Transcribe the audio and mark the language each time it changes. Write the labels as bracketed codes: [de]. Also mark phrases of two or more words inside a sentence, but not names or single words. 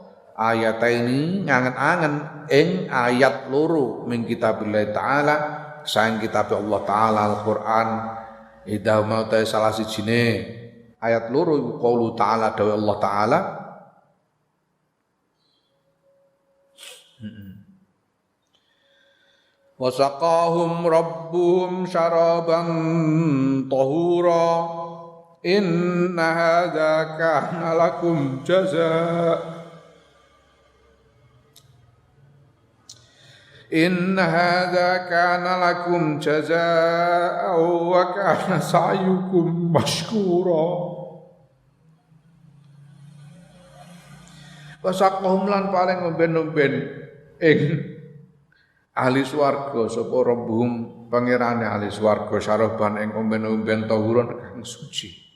[jv] Ayat ini ngangen-angen ing ayat loro [ar] من كتاب الله تعالى [jv] sang kitab Allah taala Al-Qur'an. Idah mau ta salah sijine ayat loro iku [ar] قوله تعالى [jv] dawuh Allah taala [ar] وسقاهم ربهم شرابا طهورا إن هذا كان لكم جزاء إن هذا كان لكم جزاء وكان سعيكم مشكورا. [jv] Wasaqahum lan paling ngomben-omben ing ahli swarga sapa rabbuhum pangerane ahli swarga syaraban ing omben-omben tahuron kang suci.